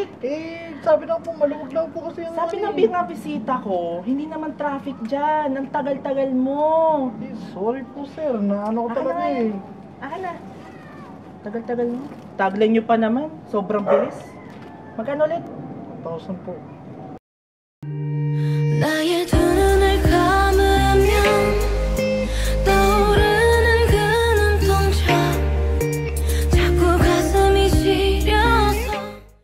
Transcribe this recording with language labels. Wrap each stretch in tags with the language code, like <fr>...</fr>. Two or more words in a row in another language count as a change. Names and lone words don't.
<tl>sabi na po, maluwag lang po kasi yung Sabi ng mga bisita ko, hindi naman traffic dyan. Ang tagal-tagal mo. sorry po, sir. Naano ko talaga eh. Na. Tagal-tagal mo. Tagline nyo pa naman. Sobrang bilis. Magkano ulit? 1,000 po.</tl> <ko>나의 두 눈을 감으면 떠오르는 그 눈동자 자꾸 가슴이 시려서</ko>